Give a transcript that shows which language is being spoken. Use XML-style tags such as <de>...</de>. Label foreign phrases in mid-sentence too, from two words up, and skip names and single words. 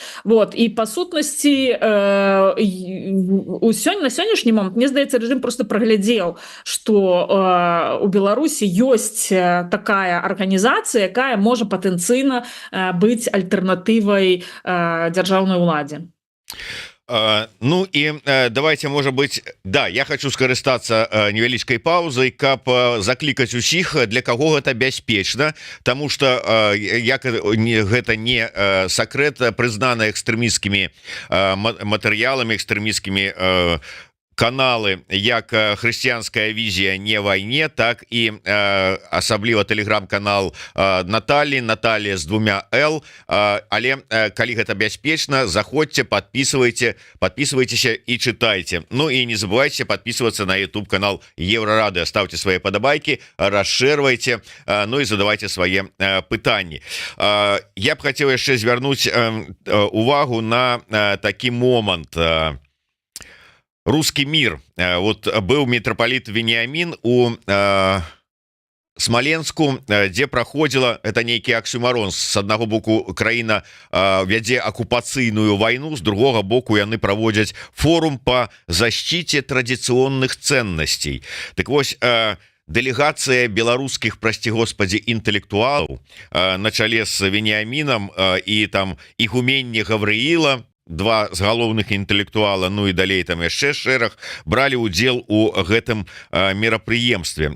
<be>І па сутнасці на сённяшні момант, мне здаецца, рэжым проста праглядзеў, што у Беларусі ёсць такая арганізацыя, якая можа патэнцыйна быць альтэрнатывай дзяржаўнай уладзе. І</be> <ru>давайте, может быть, да,</ru> <be>я хочу скарыстацца невялічкай паузай, каб заклікаць усіх, для каго гэта бяспечна, тому что гэта не сакрэт, прызнана экстрэмісцкімі матэрыяламі, экстрэмісцкімі каналы, як хрысціянская візія не вайне, так і асабліва тэлеграм-канал Наталья з 2 Л. Але калі гэта бяспечна, заходзьце, подписывайтеся і чытайце.</be> <ru>І не забывайте подписываться на YouTube канал Еврорады, ставьте свои подобайки, расширвайте, і задавайте</ru> <be>свае пытанні. Я б хацеў яшчэ звярнуць увагу на такі момант.</be> <ru>Русский мир.</ru> <be>Был митрополит Вениамин у Смоленску, дзе праходзіла, это нейкі аксюмарон, з аднаго боку краіна вядзе акупацыйную вайну, з другога боку яны праводзяць форум</be> <ru>по защите</ru> <be>традыцыйных ценностей. Так вось, делегация беларускіх,</be> <ru>прости господи,</ru> <be>интеллектуалаў на чале з Вениамином і там игуменне Гаврыіла, два з галоўных інтэлектуала, і далей там яшчэ шэраг, бралі ўдзел у гэтым мерапрыемстве.</be>